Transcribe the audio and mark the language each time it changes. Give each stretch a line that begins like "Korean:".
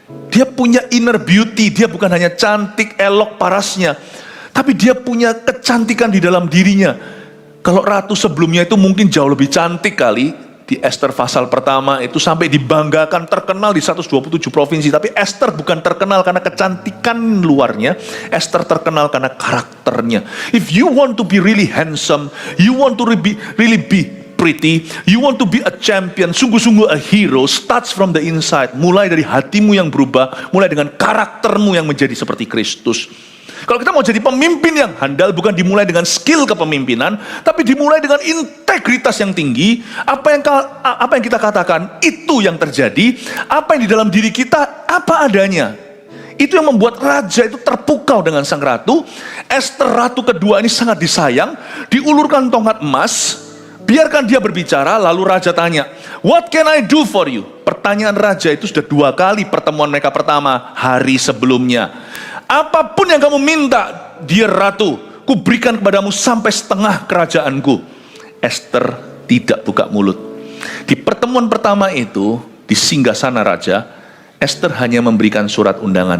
Indonesian: Dia punya
English: inner beauty,
Indonesian: dia bukan hanya cantik, elok parasnya, tapi dia punya kecantikan di dalam dirinya. Kalau ratu sebelumnya itu mungkin jauh lebih cantik kali. Di Esther pasal pertama itu sampai dibanggakan, terkenal di 127 provinsi. Tapi Esther bukan terkenal karena kecantikan luarnya. Esther terkenal karena karakternya.
English: If you want to be really handsome, you want to really be pretty, you want to be a champion,
Indonesian: sungguh-sungguh
English: a hero, starts from the inside.
Indonesian: Mulai dari hatimu yang berubah, mulai dengan karaktermu yang menjadi seperti Kristus. Kalau kita mau jadi pemimpin yang handal, bukan dimulai dengan skill kepemimpinan, tapi dimulai dengan integritas yang tinggi. Apa yang kita katakan, itu yang terjadi. Apa yang di dalam diri kita, apa adanya. Itu yang membuat raja itu terpukau dengan sang ratu. Esther ratu kedua ini sangat disayang, diulurkan tongkat emas, biarkan dia berbicara. Lalu raja tanya,
English: what can I do for you?
Indonesian: Pertanyaan raja itu sudah 2 kali pertemuan mereka pertama hari sebelumnya. Apapun yang kamu minta, dear ratu, kuberikan kepadamu sampai setengah kerajaanku. Esther tidak buka mulut. Di pertemuan pertama itu, di singgasana raja, Esther hanya memberikan surat undangan.